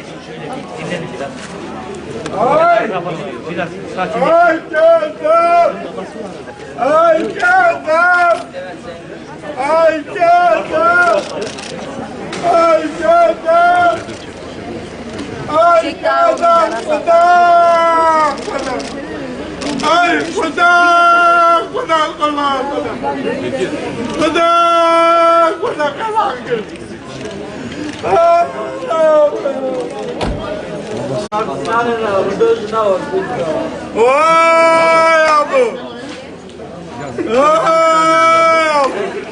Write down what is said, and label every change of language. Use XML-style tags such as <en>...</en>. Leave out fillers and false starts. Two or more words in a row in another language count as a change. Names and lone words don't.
<tr>Ay! Ay gözüm! Ay gözüm! Ay gözüm! Ay gözüm! Ay gözüm! Kuda! Ay kuda! Kuda kuda kuda! Kuda! Kuda karanlık! Vay abi! Vay abi!</tr>